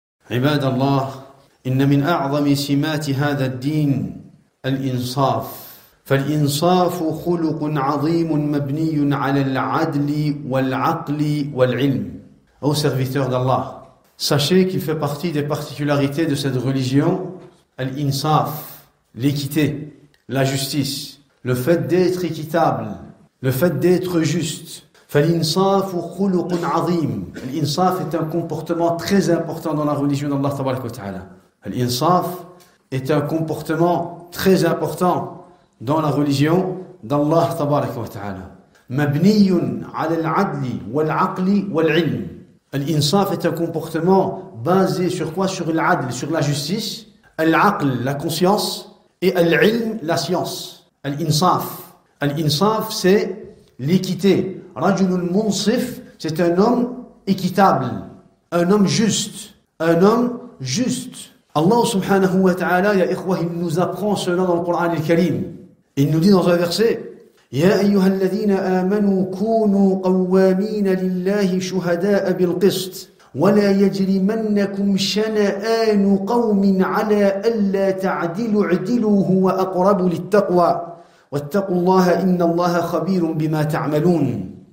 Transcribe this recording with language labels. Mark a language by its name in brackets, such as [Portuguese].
[Arabic] عباد الله إن من أعظم سمات هذا الدين الإنصاف فالإنصاف خلق عظيم مبني على العدل والعقل والعلم. [French] Ô serviteurs d'Allah, sachez qu'il fait partie des particularités de cette religion al-insaf, l'équité, la justice, le fait d'être équitable, le fait d'être juste. [Arabic] فالإنصاف خلق عظيم. [French] L'insaf est un comportement très important dans la religion d'Allah tabaraka wa ta'ala. L'insaf est un comportement très important dans la religion d'Allah tabaraka wa ta'ala. [Arabic] مبني على العدل والعقل والعلم. [French] L'insaf est un comportement basé sur quoi? Sur l'adl, sur la justice, al-aql, la conscience, et al-ilm, la science. Al-insaf, c'est l'équité. [Arabic] Rajulun munsif, [French] c'est un homme équitable, un homme juste, Allah subhanahu wa ta'ala, ya ikhwah, il nous apprend cela dans le Coran al-Karim. Il nous dit dans un verset, [Arabic] يا أيها الذين آمنوا كونوا قوامين لله شهداء بالقسط ولا يجرمنكم شنآن قوم على ألا تعدلوا اعدلوا هو أقرب للتقوى واتقوا الله إن الله خبير بما تعملون.